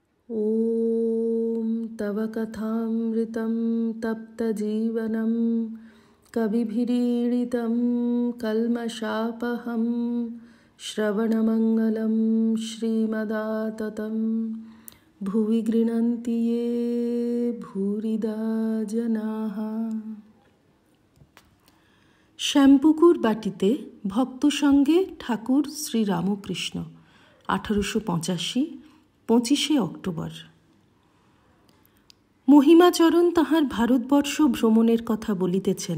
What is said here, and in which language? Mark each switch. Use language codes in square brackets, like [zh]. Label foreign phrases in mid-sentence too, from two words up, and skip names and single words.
[sa] ॐ तव कथामृतं तप्तजीवनं कविभिरीडितं कल्मषापहं श्रवणमङ्गलं श्रीमदाततं भुवि गृह्णन्ति ये भूरिदा जनाः। [bn] শ্যামপুকুর বাটিতে ভক্ত সঙ্গে ঠাকুর শ্রী রামকৃষ্ণ 1885 25শে অক্টোবর। মহিমাচরণ তাহার ভারতবর্ষ ভ্রমণের কথা বলিতেছেন।